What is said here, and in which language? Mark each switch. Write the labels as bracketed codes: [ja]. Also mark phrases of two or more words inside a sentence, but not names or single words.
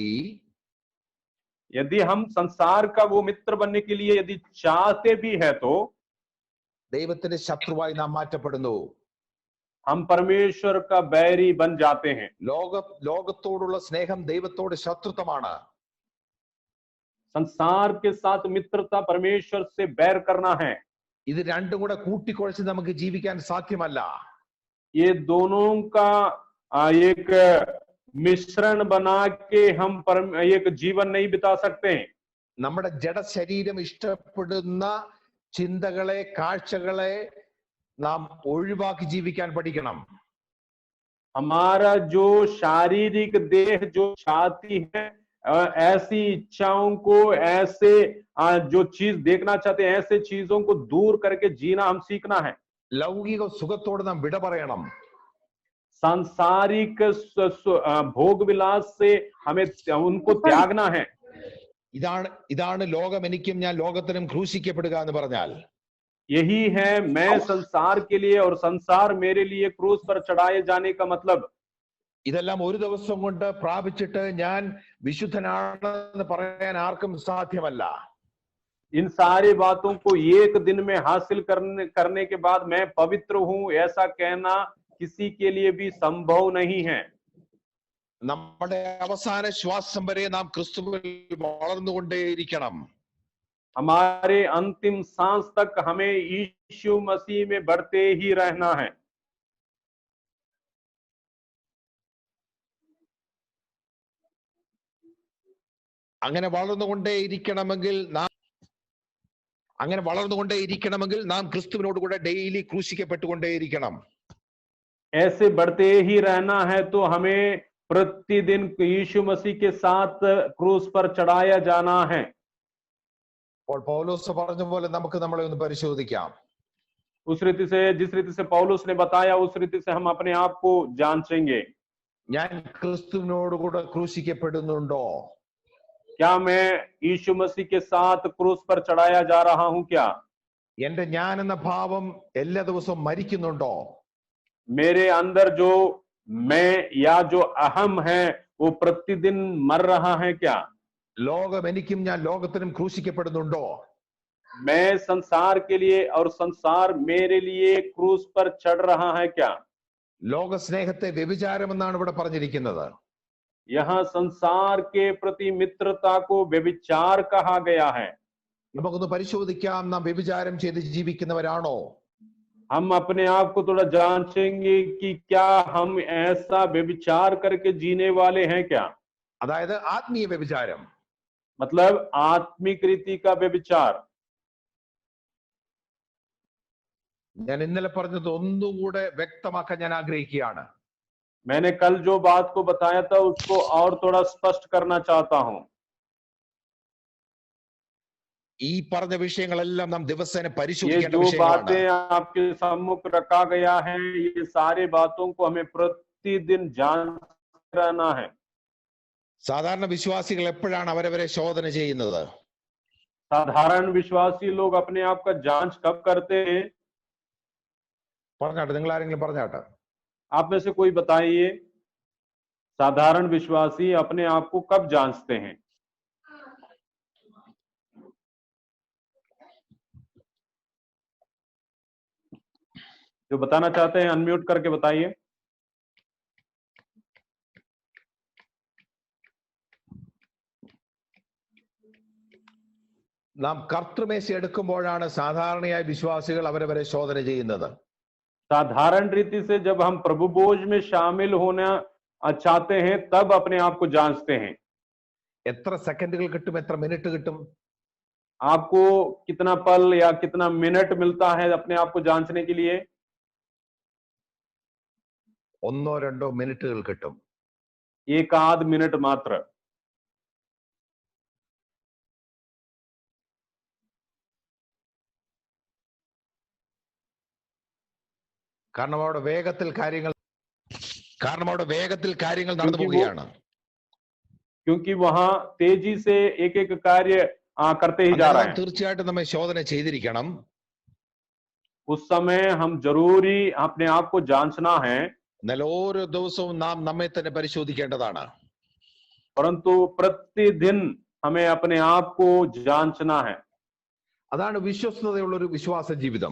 [hi] यदि हम संसार का वो मित्र बनने के लिए यदि चाहते भी है तो [ml] ദൈവത്തിന്റെ ശത്രുവായി നാം മാറ്റപ്പെടുന്നു. [hi] हम परमेश्वर का बैरी बन जाते हैं. [ml] ലോകത്തോടുള്ള സ്നേഹം ദൈവത്തോട് ശത്രുത്വമാണ്. [hi] संसार के साथ मित्रता परमेश्वर से बैर करना है. [ml] ഇത് രണ്ടും കൂടെ കൂട്ടിക്കുഴച്ച് നമുക്ക് ജീവിക്കാൻ സാധ്യമല്ല. [hi] ये दोनों का एक मिश्रण बना के हम एक जीवन नहीं बिता सकते. [ml] നമ്മുടെ ജഡശരീരം ഇഷ്ടപ്പെടുന്ന ചിന്തകളെ, കാഴ്ചകളെ നാം ഒഴിവാക്കി ജീവിക്കാൻ പഠിക്കണം. [hi] हमारा जो शारीरिक देह जो चाहती है ऐसी इच्छाओं को, ऐसे जो चीज देखना चाहते हैं, ऐसे चीजों को दूर करके जीना हम सीखना है. [ml] ലൗകിക സുഖത്തോട് നാം വിട പറയണം. [hi] सांसारिक भोग विलास से हमें उनको त्यागना है. [ml] ഇതാണ് ലോകം എനിക്കും ഞാൻ ലോകത്തിനും ക്രൂശിക്കപ്പെടുക എന്ന് പറഞ്ഞാൽ, [hi] यही है मैं संसार के लिए और संसार मेरे लिए क्रूस पर चढ़ाए जाने का मतलब. [ml] ഇതെല്ലാം ഒരു ദിവസം കൊണ്ട് പ്രാപിച്ചിട്ട് ഞാൻ വിശുദ്ധനാണെന്ന് പറയാൻ ആർക്കും സാധ്യമല്ല. [hi] इन सारी बातों को एक दिन में हासिल करने के बाद मैं पवित्र हूं, ऐसा कहना किसी के लिए भी संभव नहीं है. [ml] നമ്മുടെ അവസാന ശ്വാസം വരെ നാം ക്രിസ്തുവിൽ വളർന്നുകൊണ്ടേയിരിക്കണം. [hi] हमारे अंतिम सांस तक हमें यीशु मसीह में बढ़ते ही रहना है. [ml] അങ്ങനെ വളർന്നുകൊണ്ടേയിരിക്കണമെങ്കിൽ നാം ക്രിസ്തുവിനോട് കൂടെ ഡെയിലി ക്രൂശിക്കപ്പെട്ടുകൊണ്ടേയിരിക്കണം. [hi] ऐसे बढ़ते ही रहना है तो हमें प्रतिदिन यीशु मसीह के साथ क्रूस पर चढ़ाया जाना है. [ml] അപ്പോൾ പൗലോസ് പറഞ്ഞ പോലെ നമുക്ക് നമ്മളെ ഒന്ന് പരിശോധിക്കാം. [hi] उस रीति से, जिस रीति से पौलुस ने बताया, उस रीति से हम अपने आप को जांचेंगे. [ml] ഞാൻ ക്രിസ്തുവിനോട് കൂടെ ക്രൂശിക്കപ്പെടുന്നുണ്ടോ? [hi] क्या मैं यीशु मसीह के साथ क्रूस पर चढ़ाया जा रहा हूं? क्या [ml] എന്റെ ഞാൻ എന്ന ഭാവം എല്ലാ ദിവസവും മരിക്കുന്നുണ്ടോ? [hi] मेरे अंदर जो मैं या जो अहम है वो प्रतिदिन मर रहा है? क्या [ml] ലോകം എനിക്കും ഞാൻ ലോകത്തിനും ക്രൂശിക്കപ്പെടുന്നുണ്ടോ? [hi] मैं संसार के लिए और संसार मेरे लिए क्रूस पर चढ़ रहा है? क्या [ml] ലോക സ്നേഹത്തെ വ്യഭിചാരം എന്നാണ് ഇവിടെ പറഞ്ഞിരിക്കുന്നത്. [hi] यहाँ संसार के प्रति मित्रता को व्यभिचार कहा गया है. [ml] നമുക്കൊന്ന് പരിശോധിക്കാം, നാം വ്യഭിചാരം ചെയ്ത് ജീവിക്കുന്നവരാണോ? [hi] हम अपने आप को थोड़ा जांचेंगे कि क्या हम ऐसा व्यभिचार करके जीने वाले हैं? क्या [ml] അതായത് ആത്മീയ വ്യഭിചാരം, [hi] मतलब आत्मिक रीति का व्यभिचार. [ml] ഞാൻ ഇന്നലെ പറഞ്ഞത് ഒന്നുകൂടെ വ്യക്തമാക്കാൻ ഞാൻ ആഗ്രഹിക്കുകയാണ്. [hi] मैंने कल जो बात को बताया था उसको और थोड़ा स्पष्ट करना चाहता हूं. [ml] ഈ പറഞ്ഞ വിഷയങ്ങളെല്ലാം നാം ദിവസേന [hi] ये [ml] പരിശോധിക്കേണ്ട [hi] जो [ml] വിഷയങ്ങളാണ്. [hi] बातें आपके सम्मुख रखा गया है, ये सारे बातों को हमें प्रतिदिन जांचते रहना है. [ml] സാധാരണ വിശ്വാസികൾ എപ്പോഴാണ് അവരവരെ ശോധന ചെയ്യുന്നത്? [hi] साधारण विश्वासी लोग अपने आप का जांच कब करते हैं? [ml] പറഞ്ഞാട്ടെ, നിങ്ങൾ ആരെങ്കിലും പറഞ്ഞാട്ടെ. [hi] आप में से कोई बताइए, साधारण विश्वासी अपने आप को कब जांचते हैं? जो बताना चाहते हैं अनम्यूट करके बताइए. [ml] നാം കർത്തൃമേശ എടുക്കുമ്പോഴാണ് സാധാരണയായി വിശ്വാസികൾ അവരവരെ ശോധന ചെയ്യുന്നത്. [hi] साधारण रीति से जब हम प्रभु भोज में शामिल होना चाहते हैं तब अपने आप को जांचते हैं. [ml] എത്ര സെക്കൻഡുകൾ കിട്ടും, എത്ര മിനിറ്റ് കിട്ടും? [hi] आपको कितना पल या कितना मिनट मिलता है अपने आप को जांचने के लिए? [ml] 1-2 മിനിറ്റുകൾ കിട്ടും. [hi] एक आध मिनट मात्र. [ml] കാരണം അവിടെ വേഗത്തിൽ കാര്യങ്ങൾ നടന്നു പോവുകയാണ്. [hi] क्योंकि वहां तेजी से एक एक कार्य करते ही जा रहे हैं. [ml] തീർച്ചയായിട്ടും നമ്മെ ശോധന ചെയ്തിരിക്കണം. [hi] उस समय हम जरूरी अपने आप को जांचना है. [ml] എന്നാൽ ഓരോ ദിവസവും നാം നമ്മെ തന്നെ പരിശോധിക്കേണ്ടതാണ്. [hi] परंतु प्रतिदिन हमें अपने आप को जांचना है. [ml] അതാണ് വിശ്വസ്തതയുള്ള ഒരു വിശ്വാസ ജീവിതം.